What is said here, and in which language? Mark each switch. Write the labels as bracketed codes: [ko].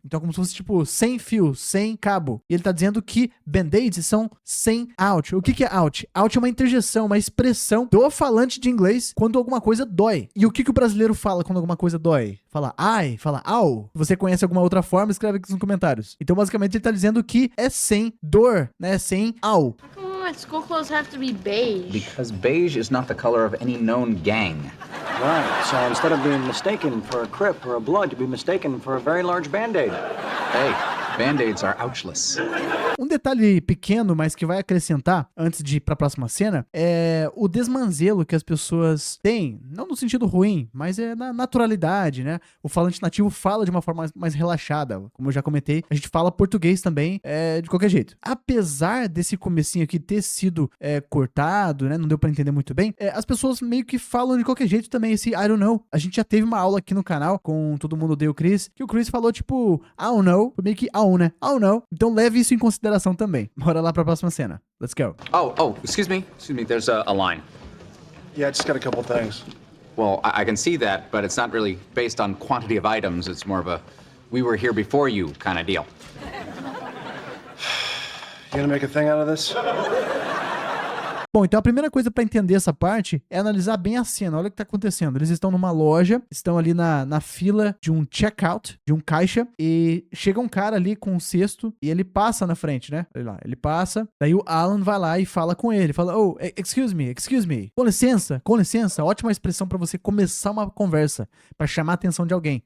[pt] Então, como se fosse, tipo, sem fio, sem cabo. E ele tá dizendo que band-aids são sem out. O que é out? Out é uma interjeição, uma expressão do falante de inglês quando alguma coisa dói. E o que o brasileiro fala quando alguma coisa dói? Fala ai, fala au. Se você conhece alguma outra forma, escreve aqui nos comentários. Então, basicamente, ele tá dizendo que é sem dor, né? Sem au. [en] How come all my school clothes have to be beige? Because beige is not the color of any known gang. Right, so instead of being mistaken for a Crip or a Blood, you'd be mistaken for a very large Band-Aid. Hey, Band-Aids are ouchless. [pt] Um detalhe pequeno, mas que vai acrescentar, antes de ir pra próxima cena, é o desmanzelo que as pessoas têm, não no sentido ruim, mas é na naturalidade, né? O falante nativo fala de uma forma mais relaxada, como eu já comentei, a gente fala português também, de qualquer jeito. Apesar desse comecinho aqui ter sido cortado, né? Não deu pra entender muito bem, as pessoas meio que falam de qualquer jeito também esse [en] I don't know. [pt] A gente já teve uma aula aqui no canal, com Todo Mundo Odeia o Chris, que o Chris falou tipo, [en] I don't know, [pt] meio que I don't know. Então leve isso em consideração também. Bora lá pra próxima cena. [en] Let's go. Excuse me. There's a line. Yeah, I just got a couple things. Well, I can see that, but it's not really based on quantity of items. It's more of a we were here before you kind of deal. You gonna make a thing out of this? [pt] Bom, então a primeira coisa pra entender essa parte é analisar bem a cena. Olha o que tá acontecendo. Eles estão numa loja, estão ali na fila de um checkout, de um caixa, e chega um cara ali com um cesto e ele passa na frente, né? Olha lá, ele passa, daí o Alan vai lá e fala com ele, fala, oh, [en] excuse me, [pt] com licença, ótima expressão pra você começar uma conversa, pra chamar a atenção de alguém.